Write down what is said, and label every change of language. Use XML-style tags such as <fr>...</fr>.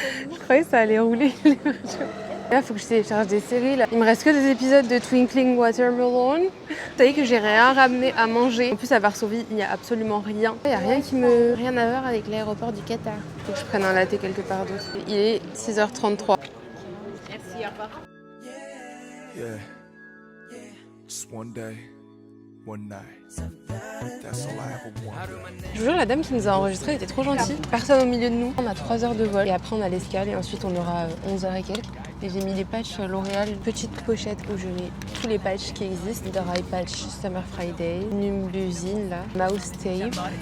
<fr>Je croyais que ça allait rouler. Là, faut que je télécharge des séries. Là. Il me reste que des épisodes de Twinkling Watermelon. Vous savez que j'ai rien ramené à manger. En plus, à Varsovie, il n'y a absolument rien. Il n'y a rien à voir avec l'aéroport du Qatar. Faut que je prenne un latte quelque part d'autre. Il est 6h33. Merci, au revoir.</fr> <en>Yeah, just one day, one night. That's all I ever wanted.</en> <fr>Je vous jure, la dame qui nous a enregistré était trop gentille. Personne au milieu de nous. On a 3 heures de vol et après on a l'escale et ensuite on aura 11h et quelques. Et j'ai mis des patchs L'Oréal, une petite pochette où je mets tous les patchs qui existent. Dry Patch Summer Friday, Numbusine là, Mouse Tape.</fr>